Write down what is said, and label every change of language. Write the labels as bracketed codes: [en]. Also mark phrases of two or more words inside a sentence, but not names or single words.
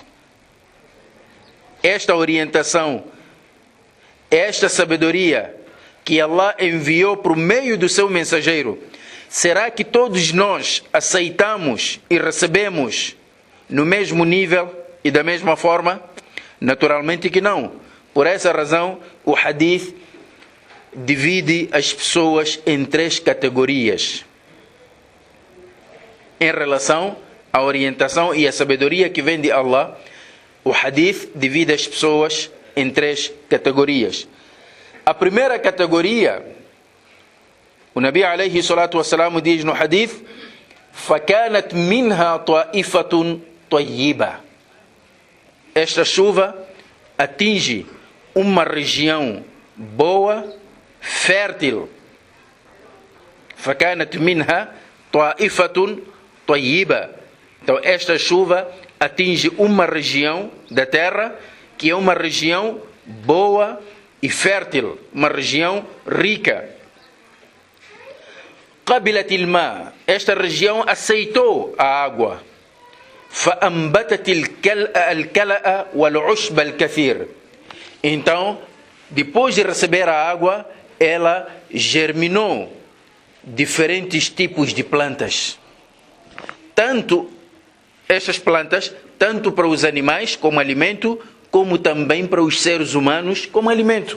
[pt] Esta orientação, esta sabedoria que Allah enviou por meio do seu mensageiro, será que todos nós aceitamos e recebemos no mesmo nível e da mesma forma? Naturalmente que não. Por essa razão, o hadith divide as pessoas em 3 categorias em relação à orientação e à sabedoria que vem de Allah. O hadith divide as pessoas em 3 categorias. A primeira categoria, o [ar] النبي عليه الصلاة والسلام [pt] diz no hadith: [ar] فَكَانَتْ مِنْهَا طَائِفَةٌ طَيِّبَةٌ. [pt] Esta chuva atinge uma região boa, fértil. [ar] فَكَانَتْ مِنْهَا طَائِفَةٌ طَيِّبَةٌ. [pt] Então esta chuva atinge uma região da terra que é uma região boa e fértil, uma região rica. [ar] قَبِلَتِ الْمَاء. [pt] Esta região aceitou a água. [ar] فَأَنْبَتَتِ الْكَلَأَ وَالْعُشْبَ الْكَثِيرِ. [pt] Então, depois de receber a água, ela germinou diferentes tipos de plantas. tanto estas plantas, tanto para os animais como alimento, como também para os seres humanos como alimento.